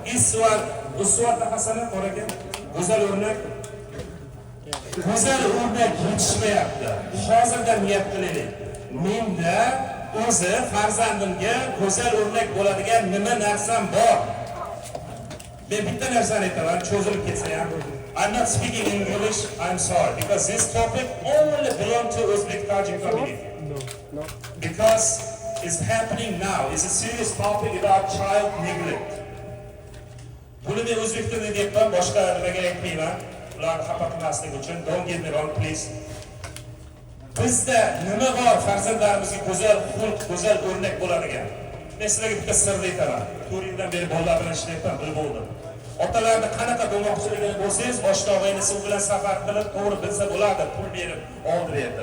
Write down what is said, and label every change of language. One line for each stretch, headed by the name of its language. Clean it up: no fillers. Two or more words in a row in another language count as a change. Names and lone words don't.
Arabic: أسوة حسنة
Uzbek: bor ekan. Go'zal o'rnak. Go'zal o'rnak yetishmayapti. Hozirdan niyat qilaylik. Menda o'zi farzandimga go'zal o'rnak bo'ladigan nima narsam bor. Men bitta narsani aytaman, cho'zilib ketsa ham.
English: I'm not speaking English, I'm sorry, because this topic only belongs to Uzbek Tajik community. No. Because it's happening now. It's a serious topic about child neglect.
Uzbek: Buni men o'zbek tilida deyapman, boshqa nimaga aytmayman. Ularni xafa qilmaslik uchun,
English: don't get me wrong, please.
Uzbek: Bizda nima bor farzandlarimizga go'zal xulq, go'zal o'rnak bo'ladigan? Men sizlarga bitta sirni aytaman. 4 yildan beri bolalar bilan ishlayapman, bilib oldim. Otalarni qanaqa bo'lmoqchiligini bo'lsangiz, oshnog'ingiz u bilan safar qilib, to'g'ri bilsa bo'ladi, pul berib, oldi berdi.